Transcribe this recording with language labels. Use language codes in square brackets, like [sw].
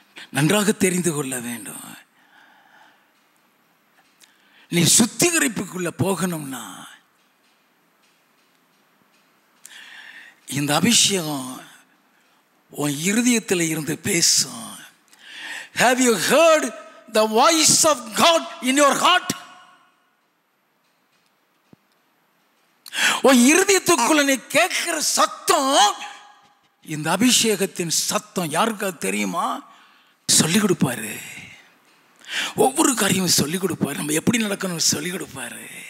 [ta] நன்றாக தெரிந்து கொள்ள வேண்டும். நீ சுத்திகரிப்புக்குள்ள போகணும்னா இந்த அபிஷேகம் உன் இருதயத்தில் இருந்து பேசும். [en] Have you heard the voice of God in your heart? [ta] உன் இருதயத்துக்குள்ள நீ கேட்கிற சத்தம் இந்த அபிஷேகத்தின் சத்தம். யாருக்கு தெரியுமா? சொல்லிக் கொடுப்பாரு. ஒவ்வொரு காரியமும் சொல்லிக் கொடுப்பார். நம்ம எப்படி நடக்கணும் சொல்லிக் கொடுப்பாரு.